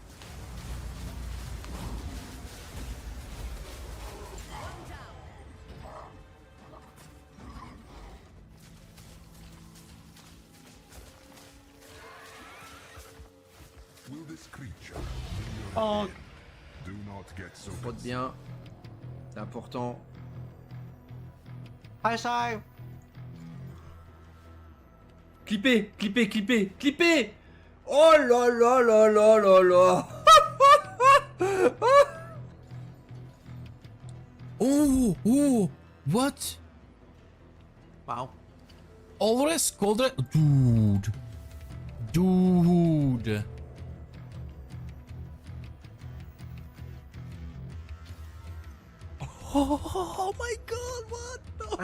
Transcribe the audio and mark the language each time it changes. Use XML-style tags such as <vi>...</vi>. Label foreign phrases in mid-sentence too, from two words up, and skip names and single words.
<en>Will this creature Oh, do not get so</en> <fr>Frotte bien. C'est important.</fr> <en>Hi, Sai!</en> <fr>Clippez, clippez, clippez, clippez. Oh là là là là là là.</fr> <en>Oh, oh, what? Wow. Alvarez called it? Dude. Dude. Oh my god, what the</en>